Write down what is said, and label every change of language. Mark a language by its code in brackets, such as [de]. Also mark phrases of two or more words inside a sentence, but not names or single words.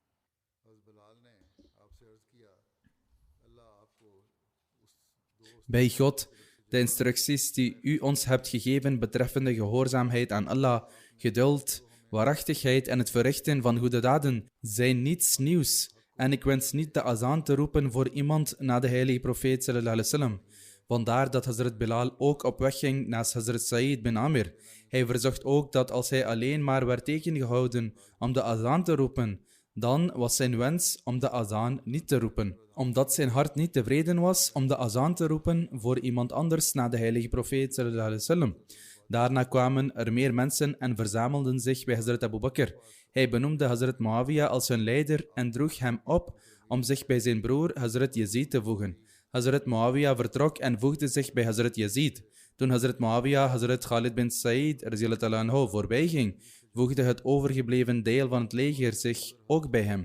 [nl] Bij God, de instructies die u ons hebt gegeven betreffende gehoorzaamheid aan Allah, geduld, waarachtigheid en het verrichten van goede daden zijn niets nieuws. En ik wens niet de azaan te roepen voor iemand na de heilige profeet [ar] صلى الله عليه وسلم. [nl] Vandaar dat Hazrat Bilal ook op weg ging naast Hazrat Said bin Amir. Hij verzocht ook dat als hij alleen maar werd tegengehouden om de azaan te roepen, dan was zijn wens om de azaan niet te roepen. Omdat zijn hart niet tevreden was om de azaan te roepen voor iemand anders na de heilige profeet [ar] صلى الله عليه وسلم. [nl] Daarna kwamen er meer mensen en verzamelden zich bij Hazrat Abu Bakr. Hij benoemde Hazrat Muawiyah als hun leider en droeg hem op om zich bij zijn broer Hazrat Yazid te voegen. Hazrat Muawiyah vertrok en voegde zich bij Hazrat Yazid. Toen Hazrat Muawiyah Hazrat Khalid bin Said [ar] رضي الله عنه [nl] voorbij ging, voegde het overgebleven deel van het leger zich ook bij hem.